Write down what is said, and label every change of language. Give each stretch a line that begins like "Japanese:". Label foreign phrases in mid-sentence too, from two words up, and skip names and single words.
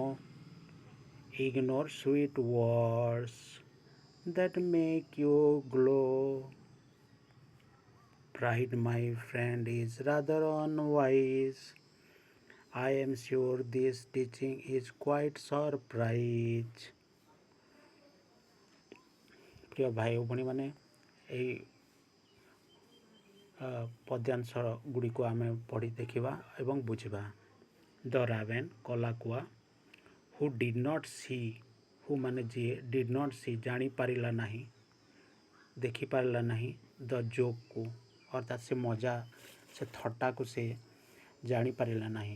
English: Ignore sweet words that make you glow. Pride, my friend, is rather unwise. I am sure this teaching is quite surprise.
Odia: প্রিয় ଭାଇ ଓ ଭଉଣୀମାନେ, ଏହି ପଦ୍ୟାଂଶ ଗୁଡ଼ିକୁ ଆମେ ପଢ଼ି ଦେଖିବା ଏବଂ ବୁଝିବା।
English: the raven
Odia: କଲାକୁଆ,
English: who did not see,
Odia: ହୁ ମାନେ ଯିଏ,
English: did not see
Odia: ଜାଣିପାରିଲା ନାହିଁ, ଦେଖିପାରିଲା ନାହିଁ, ଦ ଜୋକ୍କୁ ଅର୍ଥାତ୍ ସେ ମଜା, ସେ ଥଟ୍ଟାକୁ ସେ ଜାଣିପାରିଲା ନାହିଁ।